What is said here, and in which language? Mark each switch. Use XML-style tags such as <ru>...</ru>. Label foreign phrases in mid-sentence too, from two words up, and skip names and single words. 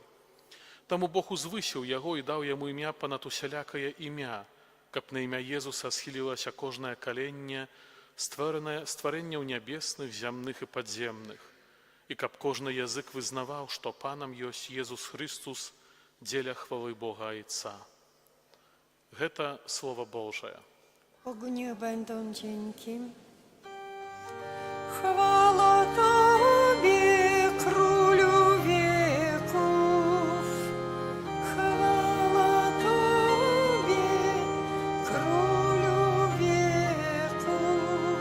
<be>Таму Бог узвысіў яго і даў яму імя панад усялякае імя, каб на імя Езуса схілілася кожнае каленне, стварэнняў нябесных, зямных і падземных, і каб кожны язык вызнаваў, што Панам ёсць Езус Христус, дзеля хвалы Бога Айца. Гэта Слово Божае.</be> <pl>Bogu niech będą dzięki. Chwała Tobie, Królu wieków. Chwała Tobie, Królu wieków.</pl>